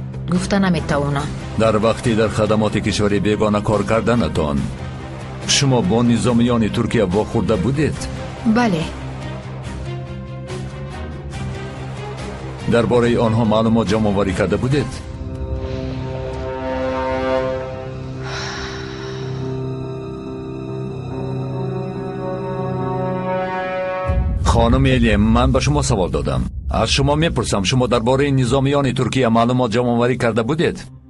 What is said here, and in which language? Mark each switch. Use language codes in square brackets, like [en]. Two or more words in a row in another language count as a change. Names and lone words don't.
[tg] гуфта наметавонам. дар вақти дар хадамоти кишвари бегона кор карданатон шумо бо низомиёни Туркия вохӯрда будед? бале. дар бораи онҳо маълумот ҷамъоварӣ карда будед? خانم الیم، من به شما سوال دادم. از شما میپرسم شما درباره نظامیان ترکیه معلومات جمع آوری کرده بودید؟